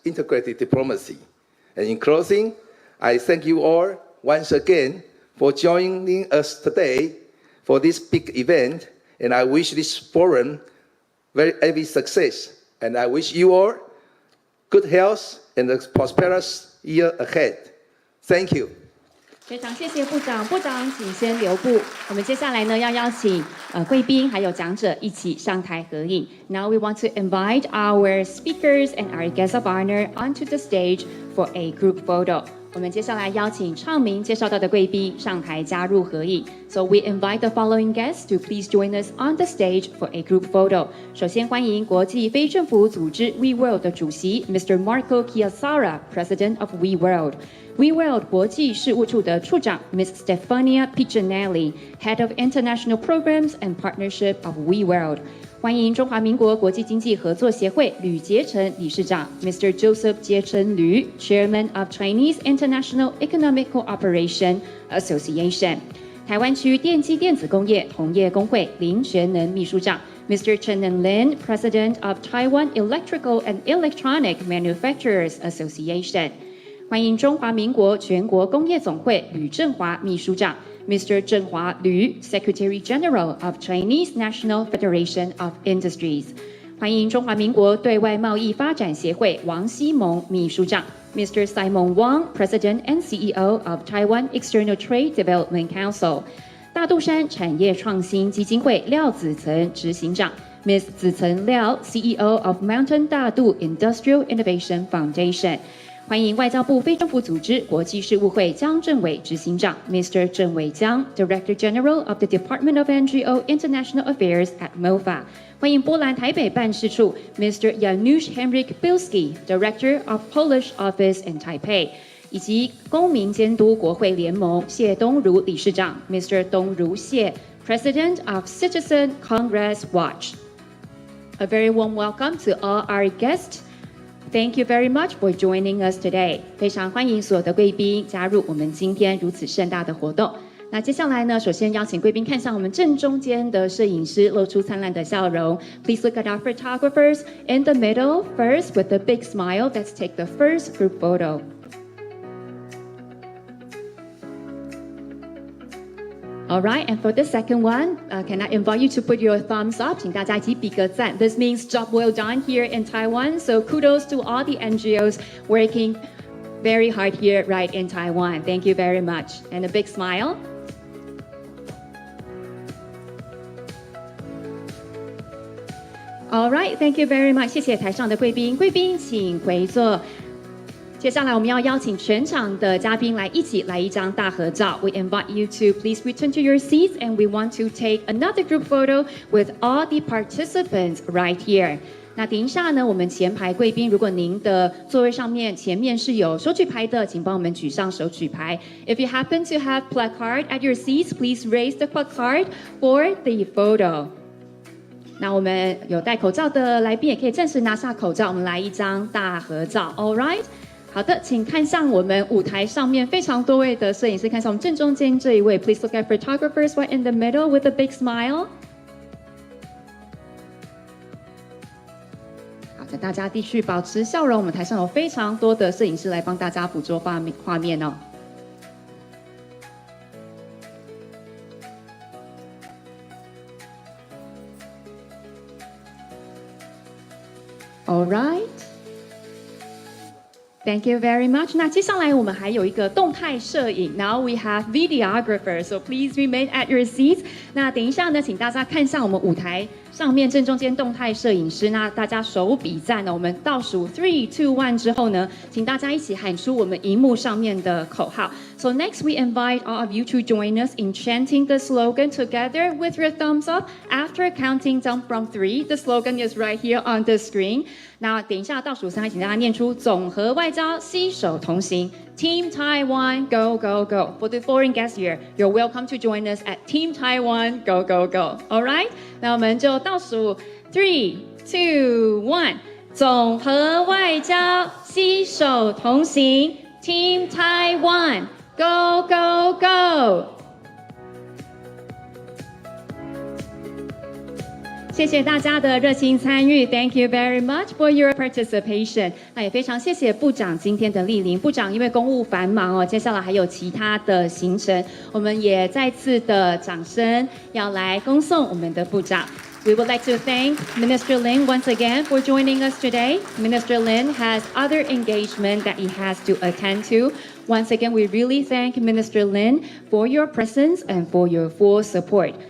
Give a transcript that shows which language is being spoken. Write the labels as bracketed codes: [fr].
[en] integrated diplomacy. And in closing, I thank you all once again for joining us today for this big event, and I wish this forum every success. And I wish you all good health and a prosperous year ahead. Thank you. [zh] 非常谢谢部长，部长请先留步。我们接下来呢要邀请贵宾还有讲者一起上台合影。 [en] Now we want to invite our speakers and our guests of honor onto the stage for a group photo. [zh] 我们接下来邀请唱名介绍到的贵宾上台加入合影。 [en] So we invite the following guests to please join us on the stage for a group photo. [zh] 首先欢迎国际非政府组织 WeWorld 的主席 Mr. [en] Marco Chiasara, President of WeWorld.WeWorld [zh] 国际事务处的处长 [en] Ms. Stefania Piccinelli, Head of International Programs and Partnership of WeWorld. [zh] 欢迎中华民国国际经济合作协会吕杰成理事长 Mr. [en] Joseph 杰成吕 Chairman of Chinese International Economic Cooperation Association. [zh] 台湾区电机电子工业同业工会林全能秘书长 Mr. [en] Chen Lin, President of Taiwan Electrical and Electronic Manufacturers Association. [zh] 欢迎中华民国全国工业总会吕振华秘书长 Mr. [en] 振华吕 Secretary General of Chinese National Federation of Industries. [zh] 欢迎中华民国对外贸易发展协会王希蒙秘书长 Mr. [en] Simon Wang, President and CEO of Taiwan External Trade Development Council. [zh] 大肚山产业创新基金会廖子岑执行长 Ms. [en] 子岑廖 CEO of Mountain 大肚 Industrial Innovation Foundation. [zh] 欢迎外交部非政府组织国际事务会江正伟执行长 Mr. [en] 郑伟江 Director General of the Department of NGO International Affairs at MOFA. [zh] 欢迎波兰台北办事处 Mr. [en] Janusz Henryk Bilski, Director of Polish Office in Taipei. [zh] 以及公民监督国会联盟谢东如理事长 Mr. [en] 东如谢 President of Citizen Congress Watch. A very warm welcome to all our guests.Thank you very much for joining us today. [zh] 非常欢迎所有的贵宾加入我们今天如此盛大的活动。那接下来呢，首先邀请贵宾看向我们正中间的摄影师，露出灿烂的笑容。 [en] Please look at our photographers in the middle first with a big smile. Let's take the first group photo.All right, and for the second one, can I invite you to put your thumbs up? [zh] 请大家一起比个赞。 [en] This means job well done here in Taiwan. So kudos to all the NGOs working very hard here right in Taiwan. Thank you very much. And a big smile. All right, thank you very much. [zh] 谢谢台上的贵宾，贵宾请回座。接下来我们要邀请全场的嘉宾来一起来一张大合照。 [en] We invite you to please return to your seats, and we want to take another group photo with all the participants right here. [zh] 那等一下呢，我们前排贵宾，如果您的座位上面前面是有手举牌的，请帮我们举上手举牌。 [en] If you happen to have placard at your seats, please raise the placard for the photo. [zh] 那我们有戴口罩的来宾也可以暂时拿下口罩，我们来一张大合照。 [en] All right. [zh] 好的，请看向我们舞台上面非常多位的摄影师，看向我们正中间这一位。 [en] Please look at photographers right in the middle with a big smile. [zh] 好的，大家继续保持笑容。我们台上有非常多的摄影师来帮大家捕捉画面哦。 [en] All right.Thank you very much. [zh] 那接下来我们还有一个动态摄影。 [en] Now we have videographers, so please remain at your seats. [zh] 那等一下呢，请大家看向我们舞台上面正中间动态摄影师。那大家手比赞呢，我们倒数3、2、1之后呢，请大家一起喊出我们荧幕上面的口号。 [en] So next we invite all of you to join us in chanting the slogan together with your thumbs up. After counting down from 3, the slogan is right here on the screen. [zh] 那等一下倒数3，请大家念出总和外交携手同行 [en] Team Taiwan Go Go Go. For the foreign guests here, you're welcome to join us at Team Taiwan Go Go Go. All right? [zh] 那我们就倒数3、2、1，总和外交携手同行 [en] Team Taiwan Go Go Go. [zh] 谢谢大家的热情参与 [en] ，Thank you very much for your participation。 [zh] 那也非常谢谢部长今天的莅临，部长因为公务繁忙哦，接下来还有其他的行程，我们也再次的掌声要来恭送我们的部长。 [en] We would like to thank Minister Lin once again for joining us today. Minister Lin has other engagement that he has to attend to. Once again, we really thank Minister Lin for your presence and for your full support.